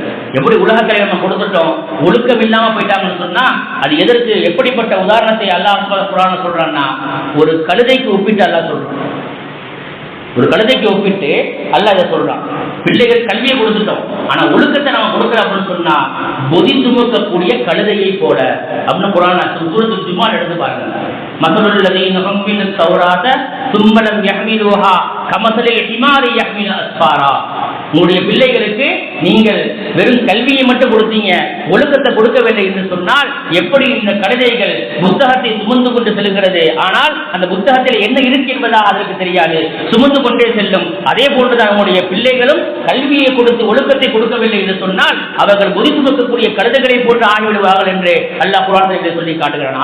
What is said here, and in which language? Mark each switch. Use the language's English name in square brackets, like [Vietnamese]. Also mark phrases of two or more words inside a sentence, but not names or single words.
[Tamil] எப்படி உலக கல்வி நம்ம கொடுத்துட்டோம், ஒழுக்கம் இல்லாம போயிட்டாங்கன்னு சொன்னா அது எதற்கு, எப்படிப்பட்ட உதாரணத்தை அல்லாஹ் குர்ஆன்ல சொல்றான்னா, ஒரு கழுதைக்கு ஒப்பிட்டு அல்லாஹ் சொல்றான். ஒரு கழுதைக்கு ஒப்பிட்டு அல்லாஹ் இதை சொல்றான். பிள்ளைகள் கல்வியை கொடுத்துட்டோம், ஆனா ஒழுக்கத்தை நம்ம கொடுக்கல அப்படின்னு சொன்னா பொதி சுமக்கக்கூடிய கழுதையை போல அப்படின்னு குர்ஆன் சூரத்துல் ஜுமா எடுத்து பாருங்க. [Arabic] مثل الذين حملوا التوراة ثم لم يحملوها كمثل الحمار يحمل أسفارا. [Tamil] உங்களுடைய பிள்ளைகளுக்கு நீங்கள் வெறும் கல்வியை மட்டும் கொடுத்தீங்க, ஒழுக்கத்தை கொடுக்கவில்லை என்று சொன்னால் எப்படி இந்த கழுதைகள் புத்தகத்தை சுமந்து கொண்டு செல்கிறது, ஆனால் அந்த புத்தகத்தில் என்ன இருக்கு என்பதாக அதற்கு தெரியாது, சுமந்து கொண்டே செல்லும். அதே போன்றுதான் நம்முடைய பிள்ளைகளும் கல்வியை கொடுத்து ஒழுக்கத்தை கொடுக்கவில்லை என்று சொன்னால் அவர்கள் பொதி சுமக்கக்கூடிய கழுதைகளை போன்று ஆகிவிடுவார்கள் என்று அல்லாஹ் குர்ஆனிலே சொல்லி காட்டுகிறான்.